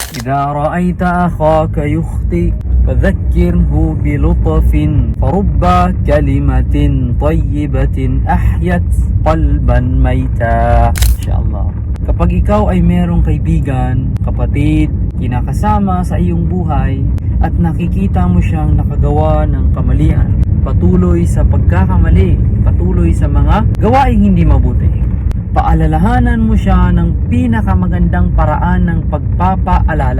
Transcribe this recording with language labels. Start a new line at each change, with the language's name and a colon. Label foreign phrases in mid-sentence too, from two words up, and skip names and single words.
Arabic: إذا رأيت أخاك يخطئ فذكره بلطف فرب كلمة طيبة أحيت قلبا ميتا.
Filipino: Inshallah. Kapag ikaw ay merong kaibigan, kapatid, kinakasama sa iyong buhay at nakikita mo siyang nakagawa ng kamalian, patuloy sa pagkakamali, patuloy sa mga gawaing hindi mabuti, paalalahanan mo siya ng pinakamagandang paraan ng pagpapaalala.